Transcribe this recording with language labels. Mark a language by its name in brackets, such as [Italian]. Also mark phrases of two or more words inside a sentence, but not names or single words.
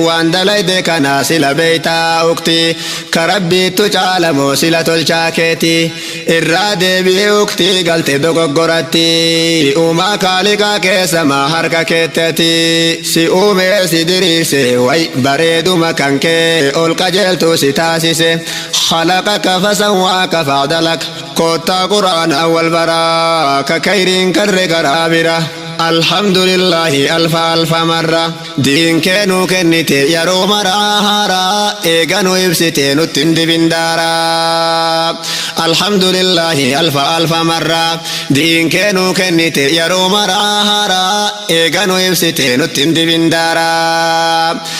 [Oromo] Waan dalayde kanaa sila beeytaa ukti. Ka Rabbiittu caalamoo sila tolchaa keeti. Irraa deebi'ee uktii galte dogoggoratti. Uumaa kaaliqaa keessa maa harka keetteti. Si uumee si diriirse, way bareeduma kan kee ol qajeeltu si taasise. [Arabic] خلقك فسواك فعدلك. [Oromo] Koottaa Qur'aana awwal baraa, ka kayriin karre karaa bira. Alhamdulillahi alfa alfa marra. Diin kee nuu kennite yeroo maraa haaraa, eega nu ibsite nutti hin dibin daaraa. Alhamdulillahi alfa alfa marraa, diin kee nuu kennite yeroo maraa haaraa, eega nu ibsite nutti hin dibin daaraa.